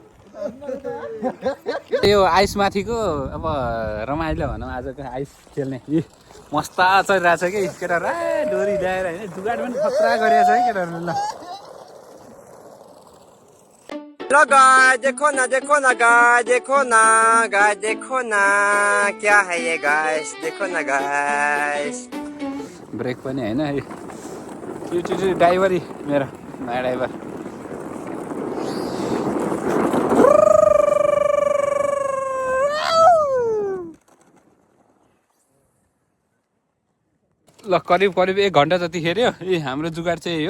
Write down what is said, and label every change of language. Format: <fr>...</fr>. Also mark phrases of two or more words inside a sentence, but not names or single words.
<ne>यो आइस माथिको अब रमाइलो भनौँ आजको आइस खेल्ने मस्त चलिरहेको छ कि केटाहरू डोरी ल्याएर होइन जुगाड पनि खतरा गरिरहेको छ है केटाहरू ल</ne> <en>hello guys</en> <hi>देखो ना गाइस देखो ना क्या है ये गाइस देखो ना गाइस</hi> <ne>ब्रेक पनि होइन ड्राइभर मेरो नयाँ ड्राइभर ल करिब 1 घन्टा जति खेल्यो हाम्रो जुगाड चाहिँ हो</ne>